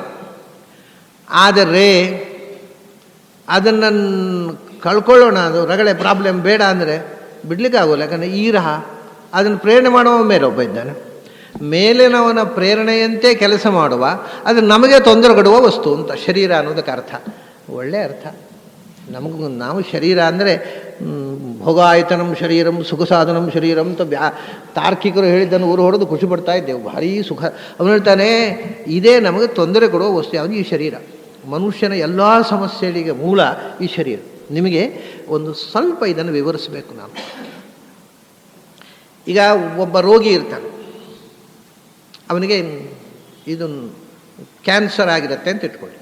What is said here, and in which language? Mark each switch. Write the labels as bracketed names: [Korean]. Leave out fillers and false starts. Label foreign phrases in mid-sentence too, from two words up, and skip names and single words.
[Kannada] ಆದರೆ ಅದನ್ನು ಕಳ್ಕೊಳ್ಳೋಣ, ಅದು ರಗಳೆ ಪ್ರಾಬ್ಲಮ್ ಬೇಡ ಅಂದರೆ ಬಿಡ್ಲಿಕ್ಕೆ ಆಗೋಲ್ಲ. ಯಾಕಂದರೆ ಈರಹ ಅದನ್ನು ಪ್ರೇರಣೆ ಮಾಡುವ ಮೇಲೆ ಒಬ್ಬ ಇದ್ದಾನೆ, ಮೇಲಿನವನ ಪ್ರೇರಣೆಯಂತೆ ಕೆಲಸ ಮಾಡುವ, ಅದು ನಮಗೆ ತೊಂದರೆ ಕೊಡುವ ವಸ್ತು ಅಂತ ಶರೀರ ಅನ್ನೋದಕ್ಕೆ ಅರ್ಥ. ಒಳ್ಳೆಯ ಅರ್ಥ. ನಾವು ಶರೀರ ಅಂದರೆ [Sanskrit] ಭೋಗಾಯತನಂ ಶರೀರಂ ಸುಖ ಸಾಧನಂ ಶರೀರಂ [Kannada] ಅಂತ ತಾರ್ಕಿಕರು ಹೇಳಿದ್ದನ್ನು ಊರು ಹೊಡೆದು ಖುಷಿ ಪಡ್ತಾ ಇದ್ದೆವು, ಭಾರೀ ಸುಖ. ಅವನು ಹೇಳ್ತಾನೆ ಇದೇ ನಮಗೆ ತೊಂದರೆ ಕೊಡುವ ವಸ್ತು ಯಾವುದು? ಈ ಶರೀರ. ಮನುಷ್ಯನ ಎಲ್ಲ ಸಮಸ್ಯೆಗಳಿಗೆ ಮೂಲ ಈ ಶರೀರ. ನಿಮಗೆ ಒಂದು ಸ್ವಲ್ಪ ಇದನ್ನು ವಿವರಿಸಬೇಕು ನಾನು. ಈಗ ಒಬ್ಬ ರೋಗಿ ಇರ್ತಾನೆ, ಅವನಿಗೆ ಇದು ಕ್ಯಾನ್ಸರ್ ಆಗಿರುತ್ತೆ ಅಂತ ಇಟ್ಕೊಳ್ಳಿ.